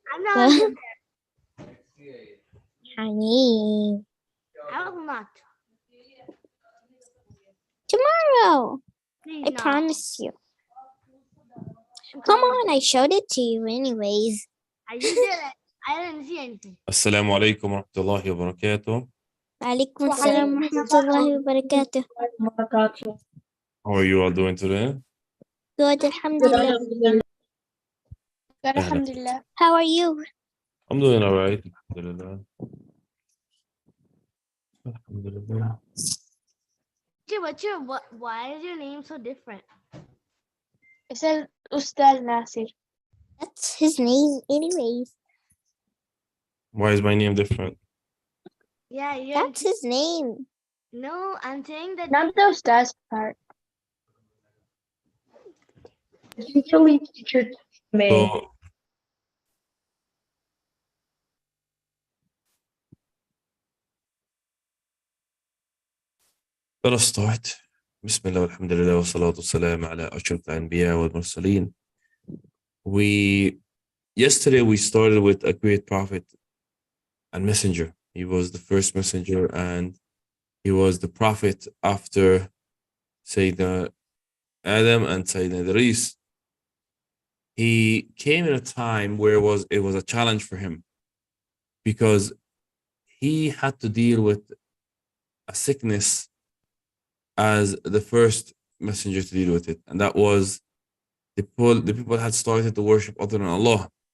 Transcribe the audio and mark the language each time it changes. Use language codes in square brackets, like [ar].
[en] I'm not. Honey, I will not. tomorrow. Please, I no. promise you. Come on, I showed it to you anyways. I just did it. I didn't see anything. [ar] السلام عليكم ورحمة الله وبركاته. Alaikum assalam wa rahmatullahi wa barakatuh. [en] How are you all doing today? Good, alhamdulillah. Alhamdulillah. How are you? I'm doing all right. Alhamdulillah. Alhamdulillah. Why is your name so different? It says Ustad Nasir. That's his name anyways. Why is my name different? Yeah, That's his name. No, I'm saying that. Not the Ustad's part. Usually teacher may. So, let us start. [ar] بسم الله والحمد لله والصلاة والسلام على أشرف الأنبياء والمرسلين. [en] Yesterday we started with a great prophet and messenger. He was the first messenger and he was the prophet after Sayyidina Adam and Sayyidina Idris. He came in a time where it was a challenge for him because he had to deal with a sickness as the first messenger to deal with it, and that was the people had started to worship other than Allah.